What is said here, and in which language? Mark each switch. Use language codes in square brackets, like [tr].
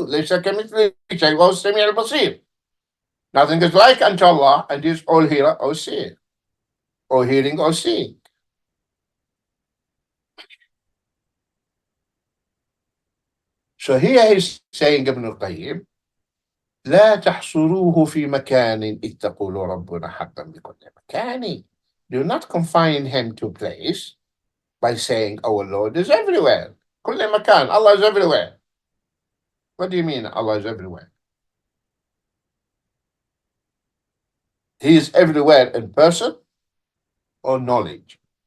[ar] لَيْسَ كَمِثْلِهِ شَيْءٌ وَهُوَ السَّمِيعُ الْبَصِيرُ. [en] Nothing is like unto Allah, and He is all hearer, all seer, or hearing, or seeing. So here he's saying, Ibn al-Qayyim, [ar] لا تحصروه في مكان إذ تقول ربنا حقا بكل مكان. [en] Do not confine him to place by saying our Lord is everywhere. [ar] كل مكان. [en] Allah is everywhere. What do you mean Allah is everywhere? He is everywhere in person or knowledge?